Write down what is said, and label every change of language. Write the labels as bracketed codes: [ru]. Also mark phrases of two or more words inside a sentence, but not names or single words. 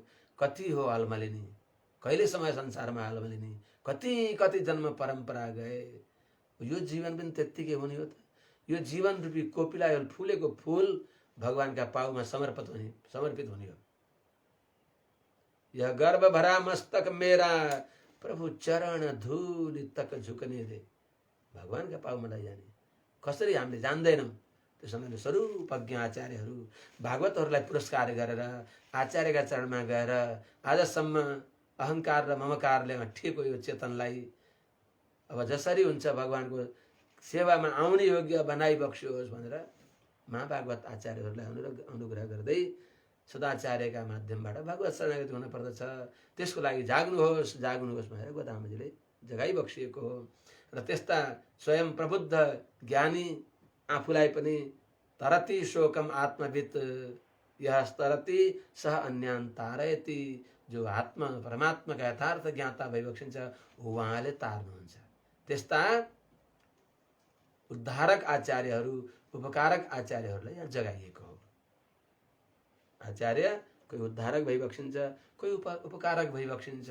[ne] कति हो अलमलिनी, कहिले समय संसारमा अलमलिनी, कति कति जन्म परम्परा गए। यो जीवन पनि त्यत्तिकै हुने हो त। यो जीवन रूपी कोपिला फुलेको फूल भगवानका पाउमा समर्पित हुने हो। [hi] यह गर्भ भरा मस्तक मेरा प्रभु चरण धूलि तक झुकने दे। [ne] भगवानका पाउमा लैजाने कसरी हामीले जान्दैनौँ। त्यस समयले स्वरूपज्ञ आचार्यहरू भागवतहरूलाई पुरस्कार गरेर आचार्यका चरणमा गएर आजसम्म अहङ्कार र ममकारले अठिएको यो चेतनलाई अब जसरी हुन्छ भगवानको सेवामा आउने योग्य बनाइबक्सियोस् भनेर महाभागवत आचार्यहरूलाई अनुग्रह गर्दै सदाचार्यका माध्यमबाट भगवत शरणागति हुन पर्दछ। त्यसको लागि जाग्नुहोस् जाग्नुहोस् भनेर गोदामजीले जगाइबक्सिएको हो। र त्यस्ता स्वयं प्रबुद्ध ज्ञानी आफूलाई पनि [sa] तरति शोकम आत्मवित् यह तरति सह अन्यान तारयति, [ne] जो आत्मा परमात्माका यथार्थ ज्ञाता भइबक्सिन्छ उहाँले तार्नुहुन्छ। त्यस्ता उद्धारक आचार्यहरू उपकारक आचार्यहरूलाई यहाँ जगाइएको हो। आचार्य कोही उद्धारक भइबक्सिन्छ, कोही उपकारक भइबक्सिन्छ।